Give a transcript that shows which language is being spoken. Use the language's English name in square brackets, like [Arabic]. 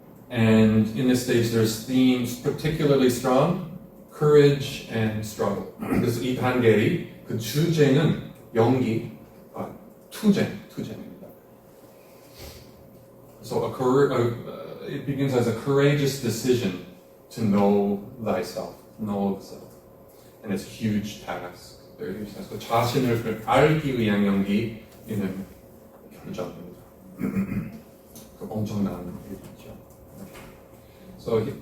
[English] And in this stage there's themes particularly strong, courage and struggle. [Korean] 그래서 이 단계의 그 주제는 투쟁입니다. [English] So it begins as a courageous decision to know thyself, know the self. And it's a huge task. [Korean] 그래서 자신을 알기 위한 용기는 결정입니다. 그 엄청난 일이죠. So